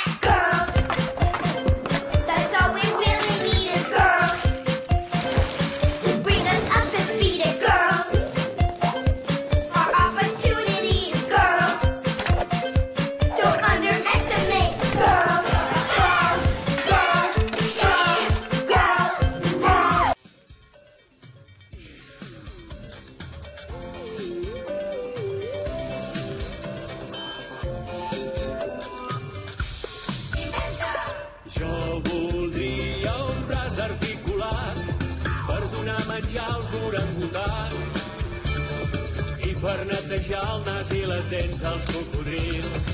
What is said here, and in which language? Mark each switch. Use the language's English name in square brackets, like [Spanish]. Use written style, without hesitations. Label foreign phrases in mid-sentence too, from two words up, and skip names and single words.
[English] Girls, that's all we really need is girls to bring us up to speed. At girls, our opportunities. Girls, don't underestimate girls. Girls, girls, girls, girls, girls. [Catalan] Jo voldria un braç articulat per donar menjar als orangutans i per netejar el nas i les dents als cocodrils.